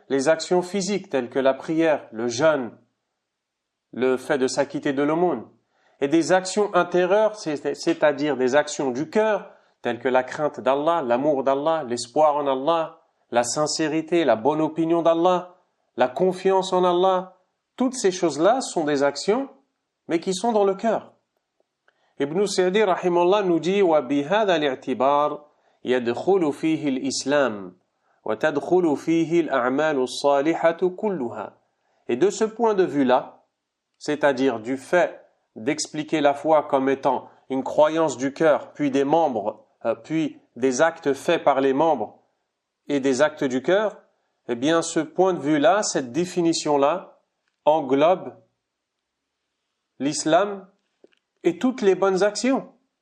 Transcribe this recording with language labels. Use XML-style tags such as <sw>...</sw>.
<fr>les actions physiques telles que la prière, le jeûne, le fait de s'acquitter de l'aumône, et des actions intérieures, c'est-à-dire des actions du cœur, telles que la crainte d'Allah, l'amour d'Allah, l'espoir en Allah, la sincérité, la bonne opinion d'Allah, la confiance en Allah. Toutes ces choses-là sont des actions, mais qui sont dans le cœur.</fr> <ar>Ibn Sa'di rahimahullah</ar> <fr>nous dit</fr> <ar>وَبِهَذَا الْاعْتِبَارِ يَدْخُلُ فِيهِ الْإِسْلَامِ وَتَدْخُلُ فِيهِ الْأَعْمَالُ الصَّالِحَةُ كُلُّهَا.</ar> <fr>Et de ce point de vue-là, c'est-à-dire du fait d'expliquer la foi comme étant une croyance du cœur, puis des membres, puis des actes faits par les membres et des actes du cœur, eh bien ce point de vue-là, cette définition-là, englobe l'islam et toutes les bonnes actions.</fr>